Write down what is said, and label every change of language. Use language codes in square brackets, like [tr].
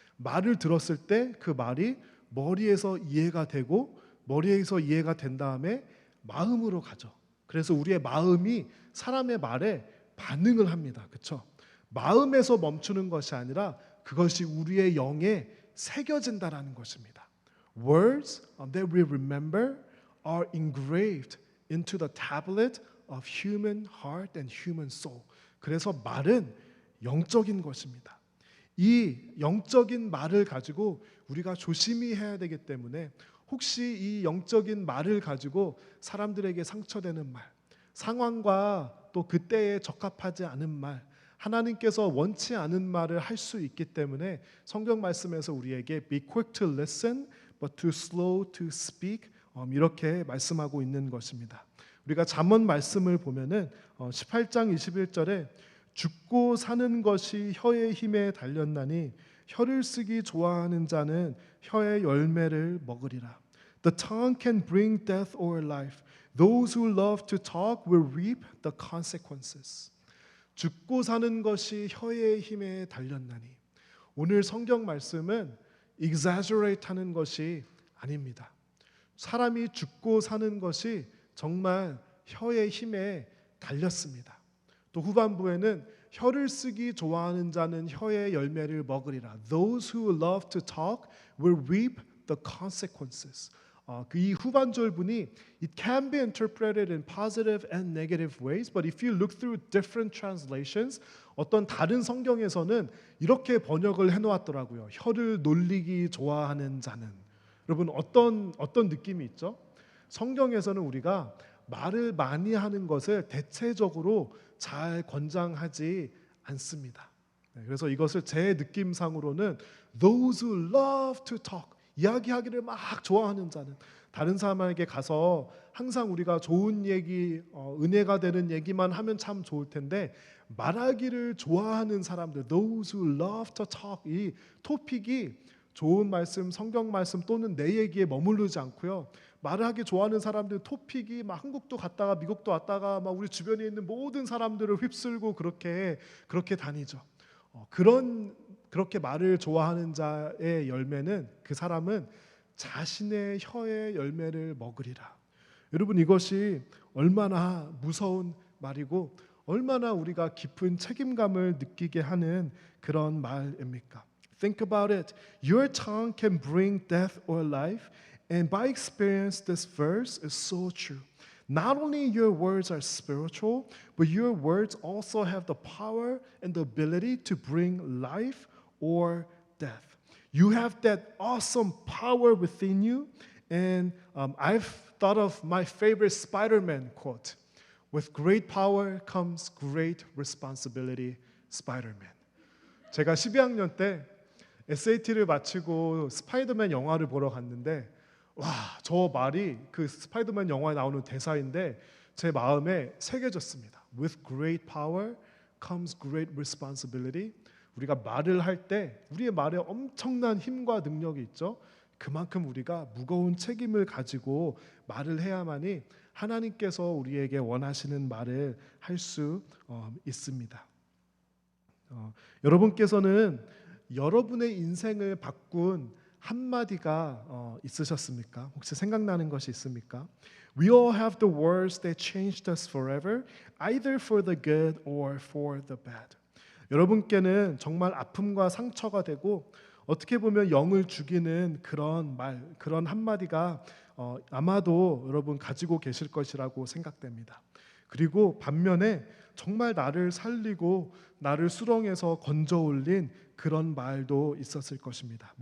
[ko] 말을 들었을 때 그 말이 머리에서 이해가 되고 머리에서 이해가 된 다음에 마음으로 가죠. 그래서 우리의 마음이 사람의 말에 반응을 합니다. 그렇죠? 마음에서 멈추는 것이 아니라 그것이 우리의 영에 새겨진다라는 것입니다. [en] Words that we remember are engraved into the tablet of human heart and human soul. [ko] 그래서 말은 영적인 것입니다. 이 영적인 말을 가지고 우리가 조심히 해야 되기 때문에 혹시 이 영적인 말을 가지고 사람들에게 상처되는 말, 상황과 또 그때에 적합하지 않은 말, 하나님께서 원치 않은 말을 할 수 있기 때문에 성경 말씀에서 우리에게 [en] be quick to listen but too slow to speak [ko] 이렇게 말씀하고 있는 것입니다. 우리가 잠언 말씀을 보면은 18장 21절에 죽고 사는 것이 혀의 힘에 달렸나니 혀를 쓰기 좋아하는 자는 혀의 열매를 먹으리라. [en] The tongue can bring death or life. Those who love to talk will reap the consequences. [ko] 죽고 사는 것이 혀의 힘에 달렸나니. 오늘 성경 말씀은 exaggerate 하는 것이 아닙니다. 사람이 죽고 사는 것이 정말 혀의 힘에 달렸습니다. 또 후반부에는 혀를 쓰기 좋아하는 자는 혀의 열매를 먹으리라. [en] Those who love to talk will reap the consequences. [ko] 이 후반절분이 [en] it can be interpreted in positive and negative ways, but if you look through different translations, [ko] 어떤 다른 성경에서는 이렇게 번역을 해놓았더라고요. 혀를 놀리기 좋아하는 자는. 여러분 어떤 느낌이 있죠? 성경에서는 우리가 말을 많이 하는 것을 대체적으로 잘 권장하지 않습니다. 그래서 이것을 제 느낌상으로는 [en] those who love to talk, [ko] 이야기하기를 막 좋아하는 자는, 다른 사람에게 가서 항상 우리가 좋은 얘기, 은혜가 되는 얘기만 하면 참 좋을 텐데 말하기를 좋아하는 사람들, those who love to talk, 이 토픽이 좋은 말씀, 성경 말씀 또는 내 얘기에 머무르지 않고요. 말을 하기 좋아하는 사람들 토픽이 막 한국도 갔다가 미국도 왔다가 막 우리 주변에 있는 모든 사람들을 휩쓸고 그렇게 다니죠. 그렇게 말을 좋아하는 자의 열매는, 그 사람은 자신의 혀의 열매를 먹으리라. 여러분 이것이 얼마나 무서운 말이고 얼마나 우리가 깊은 책임감을 느끼게 하는 그런 말입니까? [en] Think about it. Your tongue can bring death or life, and by experience this verse is so true. Not only your words are spiritual, but your words also have the power and the ability to bring life or death. You have that awesome power within you, and I've thought of my favorite Spider-Man quote. With great power comes great responsibility, Spider-Man. [ko] 제가 12학년 때 SAT를 마치고 스파이더맨 영화를 보러 갔는데 와, 저 말이 그 스파이더맨 영화에 나오는 대사인데 제 마음에 새겨졌습니다. [en] With great power comes great responsibility. [ko] 우리가 말을 할 때 우리의 말에 엄청난 힘과 능력이 있죠. 그만큼 우리가 무거운 책임을 가지고 말을 해야만이 하나님께서 우리에게 원하시는 말을 할 수 있습니다. 여러분께서는 여러분의 인생을 바꾼 한마디가 있으셨습니까? 혹시 생각나는 것이 있습니까? [en] We all have the words that changed us forever, either for the good or for the bad. [ko] 여러분께는 정말 아픔과 상처가 되고 어떻게 보면 영을 죽이는 그런 말, 그런 한마디가 아마도 여러분 가지고 계실 것이라고 생각됩니다. 그리고 반면에 정말 나를 살리고 나를 수렁에서 건져 올린 그런 말도 있었을 것입니다.